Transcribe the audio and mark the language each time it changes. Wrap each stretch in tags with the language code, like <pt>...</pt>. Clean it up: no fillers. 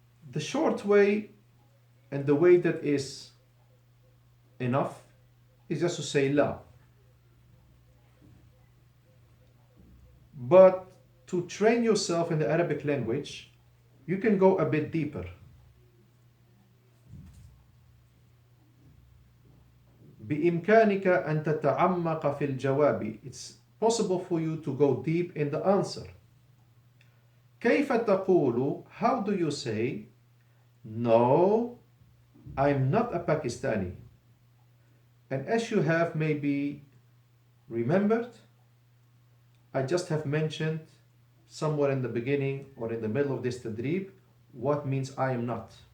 <en>The short way and the way that is enough is just to say la. But to train yourself in the Arabic language, you can go a bit deeper.</en> <ar>بإمكانك أن تتعمق في الجواب.</ar> <en>It's possible for you to go deep in the answer.</en> <ar>كيف تقول?</ar> <en>How do you say? No, I'm not a Pakistani. And as you have maybe remembered, I just have mentioned somewhere in the beginning or in the middle of this tadrib what means I am not.</en>